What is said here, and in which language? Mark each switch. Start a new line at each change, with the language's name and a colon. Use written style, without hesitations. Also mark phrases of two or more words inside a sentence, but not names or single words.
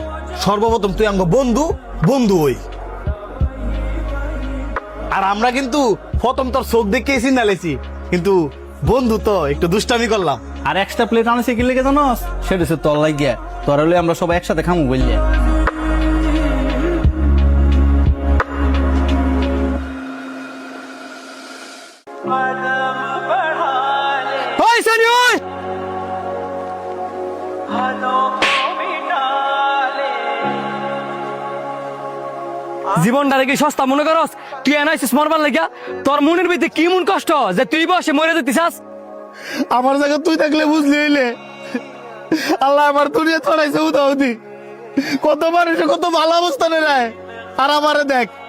Bangla: সর্বপ্রথম তুই আমগো বন্ধু, বন্ধু ওই। আর আমরা কিন্তু প্রথম তোর চোখ দেখেই চিন্তা লেছি, কিন্তু বন্ধু তো একটু দুষ্টামি করলাম। আর
English: extra plate
Bangla: আনছে কি লেগে জানোস? সেটা হচ্ছে তোর লাগিয়া, তোর হলে আমরা সবাই একসাথে খামু বললে।
Hindi: कदम बढ़ा ले,
Bangla: ওই সানি ওই,
Hindi: हाथों को मिटा ले,
Bangla: জীবনটারে কি সস্তা মনে করস? তুই এনাইছিস মরবার লাগিয়া? তোর মনের ভিতরে কি মন কষ্ট যে তুই বসে মরে যেতিস? আমার জায়গা তুই থাকলে বুঝলি হইলে। আল্লাহ আমার দুনিয়া ছড়াইছে উদাউদি। কত মানুষে কত ভালো অবস্থানে রায়, আর আমারে দেখ।